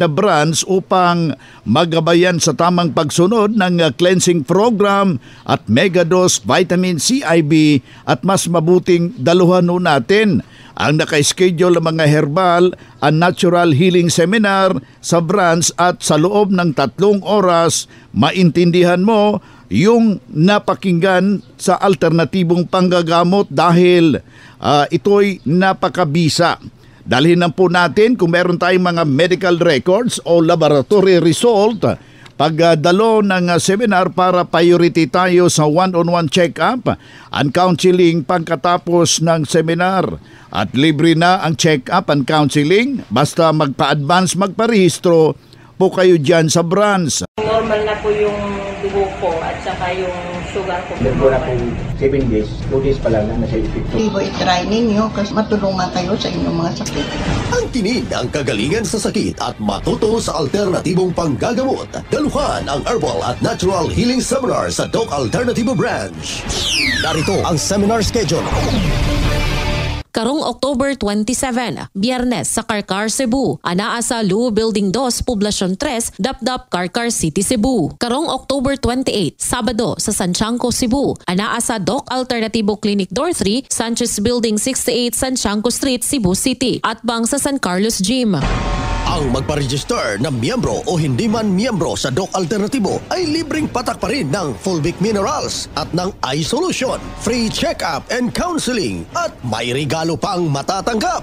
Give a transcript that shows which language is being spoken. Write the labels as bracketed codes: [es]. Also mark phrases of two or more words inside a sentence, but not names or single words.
[tl] branch upang magabayan sa tamang pagsunod ng [en] cleansing program [tl] at [en] megadose vitamin C IV [tl] at mas mabuting daluhan natin ang naka-schedule ng mga [en] herbal and natural healing seminar [tl] sa branch at sa loob ng 3 oras, maintindihan mo yung napakinggan sa alternatibong panggagamot dahil ito'y napakabisa. Dalhin lang po natin kung meron tayong mga [en] medical records [tl] o [en] laboratory result [tl] pagdalo ng seminar para priority tayo sa [en] one-on-one check-up and counseling [tl] pagkatapos ng seminar. At libre na ang [en] check-up and counseling [tl] basta magpa-advance magparehistro po kayo dyan sa branch? Normal na po yung dugo ko at saka yung sugar ko. Meron na po 7 days, 2 days pa lang na nasa epekto. Ibo, itry ninyo kasi matulungan kayo sa inyong mga sakit. Ang tinid ang kagalingan sa sakit at matuto sa alternatibong panggagamot. Daluhan ang Herbal at Natural Healing Seminar sa Doc Alternativo Branch. Narito ang seminar schedule. [ceb] Karong October 27, Biyernes sa Karkar, Cebu. Anaa sa Lu Building 2, Poblacion 3, Dapdap, Karkar City, Cebu. Karong October 28, Sabado sa Santiago, Cebu. Anaa sa Doc Alternativo Clinic Door 3, Sanchez Building 68, Santiago Street, Cebu City. [tl] At bang sa San Carlos Gym. Ang magpa-register na miyembro o hindi man miyembro sa Doc Alternativo ay libreng patak pa rin ng Fulvic Minerals at ng iSolution, [en] free check-up and counseling [tl] at may regalo pang matatanggap.